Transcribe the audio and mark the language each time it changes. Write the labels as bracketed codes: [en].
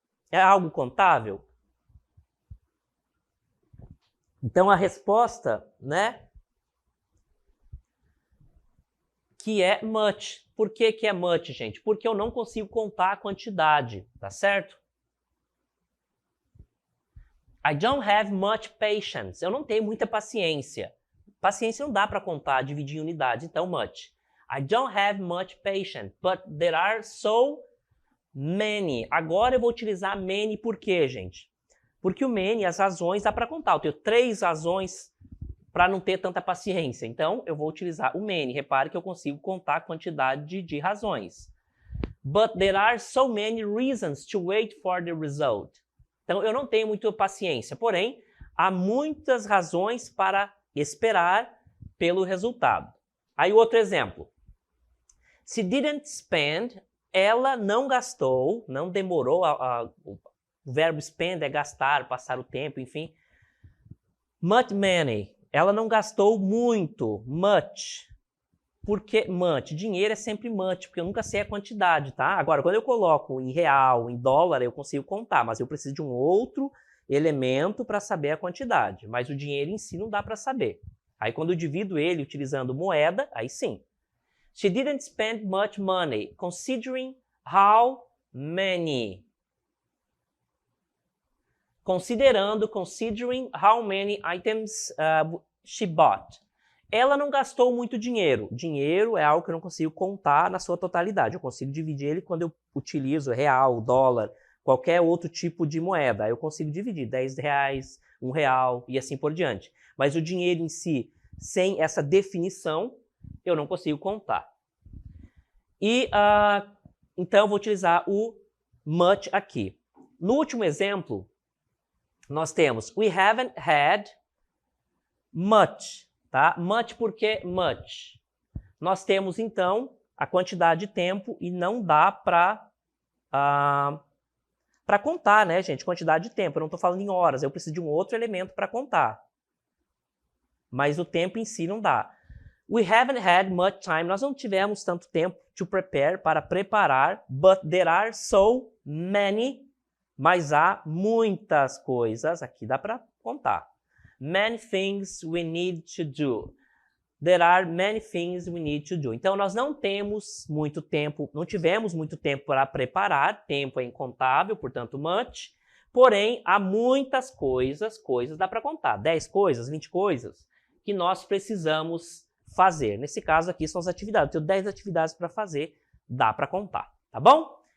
[pt] É algo contável? Então a resposta, né, que é much. Por que que é much, gente? Porque eu não consigo contar a quantidade, tá certo? [en] I don't have much patience. [pt] Eu não tenho muita paciência. Paciência não dá para contar, dividir em unidades, então much. [en] I don't have much patience, but there are so many. [pt] Agora eu vou utilizar many por quê, gente? Porque o many, as razões, dá para contar. Eu tenho 3 razões para não ter tanta paciência. Então, eu vou utilizar o many. Repare que eu consigo contar a quantidade de razões. [en] But there are so many reasons to wait for the result. [pt] Então, eu não tenho muita paciência, porém, há muitas razões para esperar pelo resultado. Aí, outro exemplo. [en] She didn't spend, [pt] ela não gastou, não demorou, o verbo spend é gastar, passar o tempo, enfim. [en] Much money, [pt] ela não gastou muito, much. Por que much? Dinheiro é sempre much, porque eu nunca sei a quantidade, tá? Agora, quando eu coloco em real, em dólar, eu consigo contar, mas eu preciso de um outro elemento para saber a quantidade. Mas o dinheiro em si não dá para saber. Aí, quando eu divido ele utilizando moeda, aí sim. [en] She didn't spend much money, considering how many. Considering how many items she bought. [pt] Ela não gastou muito dinheiro. Dinheiro é algo que eu não consigo contar na sua totalidade. Eu consigo dividir ele quando eu utilizo real, dólar, qualquer outro tipo de moeda. Aí eu consigo dividir 10 reais, 1 real e assim por diante. Mas o dinheiro em si, sem essa definição, eu não consigo contar. E então eu vou utilizar o much aqui. No último exemplo, nós temos [en] we haven't had much. [pt] Tá? Much porque much. Nós temos, então, a quantidade de tempo e não dá para contar, né, gente? Quantidade de tempo. Eu não estou falando em horas, eu preciso de um outro elemento para contar. Mas o tempo em si não dá. [en] We haven't had much time. [pt] Nós não tivemos tanto tempo [en] to prepare, [pt] para preparar, [en] but there are so many, [pt] mas há muitas coisas, aqui dá para contar. [en] Many things we need to do. There are many things we need to do. [pt] Então, nós não temos muito tempo, não tivemos muito tempo para preparar, tempo é incontável, portanto, much, porém, há muitas coisas dá para contar, 10 coisas, 20 coisas, que nós precisamos fazer. Nesse caso aqui são as atividades. Eu tenho 10 atividades para fazer, dá para contar, tá bom?